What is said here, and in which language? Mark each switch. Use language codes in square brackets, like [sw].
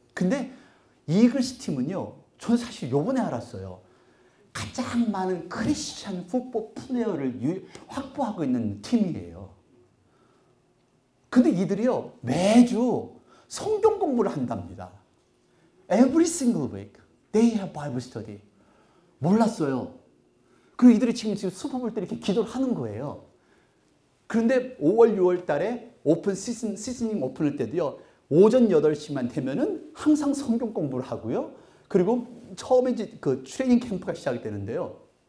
[ko] 근데 이글스 팀은요, 저는 사실 요번에 알았어요. 가장 많은 크리스찬 풋볼 플레이어를 확보하고 있는 팀이에요. 근데 이들이요, 매주 성경 공부를 한답니다. [en] Every single week they have Bible study. [ko] 몰랐어요. 그리고 이들이 지금 슈퍼볼 때 이렇게 기도를 하는 거예요. 그런데 5월, 6월 달에 시즌닝 오픈할 때도요, 오전 8시만 되면은 항상 성경 공부를 하고요. 그리고 처음에 이제 그 트레이닝 캠프가 시작이 되는데요.